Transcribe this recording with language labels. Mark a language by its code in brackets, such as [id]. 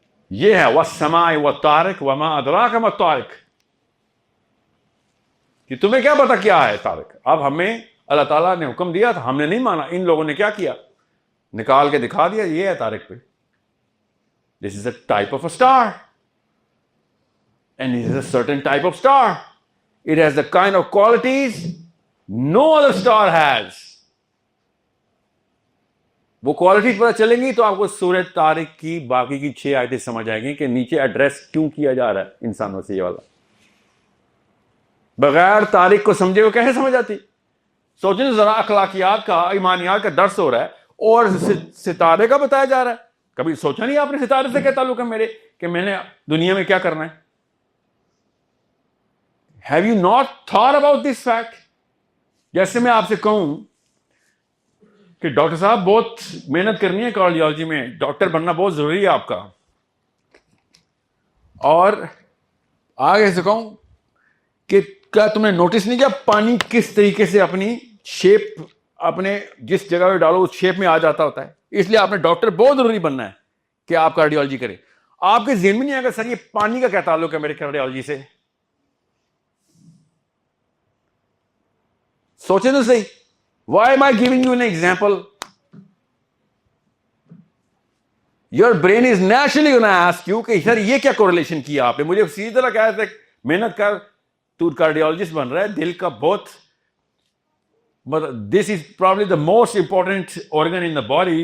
[ur] یہ ہے [ar] والسماء والطارق وما ادراک ما الطارق, [ur] کہ تمہیں کیا پتا کیا ہے طارق. اب ہمیں اللہ تعالیٰ نے حکم دیا تھا, ہم نے نہیں مانا. ان لوگوں نے کیا کیا؟ نکال کے دکھا دیا, یہ ہے طارق پہ. [en] This is a type of a star. And it is a certain type of star. It has the kind of qualities no other star has. [ur] وہ کوالٹیز پتہ چلیں گی تو آپ کو سورہ طارق کی باقی کی 6 آیتیں سمجھ آئیں گی کہ نیچے ایڈریس کیوں کیا جا رہا ہے انسانوں سے. یہ والا بغیر طارق کو سمجھے وہ کیسے سمجھ آتی؟ سوچیں ذرا, اخلاقیات کا, ایمانیات کا درس ہو رہا ہے اور ستارے کا بتایا جا رہا ہے. کبھی سوچا نہیں آپ نے ستارے سے کیا تعلق ہے میرے, کہ میں نے دنیا میں کیا کرنا ہے؟ [en] Have you not thought about this fact? [ur] جیسے میں آپ سے کہوں کہ ڈاکٹر صاحب بہت محنت کرنی ہے کارڈیالوجی میں, ڈاکٹر بننا بہت ضروری ہے آپ کا, اور آگے سے کہوں کہ کیا تم نے نوٹس نہیں کیا پانی کس طریقے سے اپنی شیپ, اپنے جس جگہ پہ ڈالو اس شیپ میں آ جاتا ہوتا ہے. اس لیے آپ نے ڈاکٹر بہت ضروری بننا ہے کہ آپ کارڈیالوجی کریں. آپ کے ذہن میں نہیں آئے گا سر یہ پانی کا کیا تعلق ہے میرے کارڈیالوجی سے. سوچیں تو صحیح. [en] Why am I giving you an example? Your brain is naturally going to ask you [ur] کہ سر یہ کیا correlation کیا آپ نے. مجھے سیدھی طرح کہا تھا محنت کر, تو کارڈیولوجسٹ بن رہا ہے, دل کا بہت, [en] this is probably the most important organ in the body.